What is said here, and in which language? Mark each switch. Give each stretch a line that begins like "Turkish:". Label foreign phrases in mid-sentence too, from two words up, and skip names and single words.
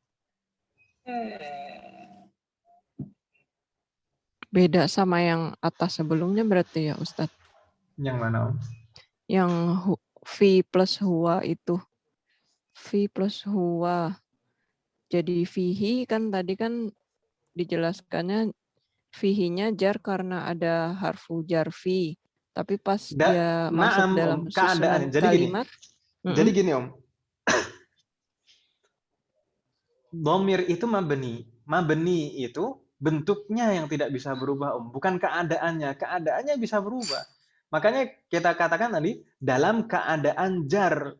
Indonesian: Beda sama yang atas sebelumnya berarti ya Ustadz? Yang mana Om? Yang fi plus huwa itu. Fi plus huwa. Jadi fihi kan tadi kan dijelaskannya fihinya jar karena ada
Arabic: حرف جر
Indonesian: fi. Tapi pas dia masuk dalam susunan kalimat. Jadi gini Om. Dhamir itu mabni. Mabni itu bentuknya yang tidak bisa berubah Om. Bukan keadaannya. Keadaannya bisa berubah. Makanya kita katakan tadi dalam keadaan jar.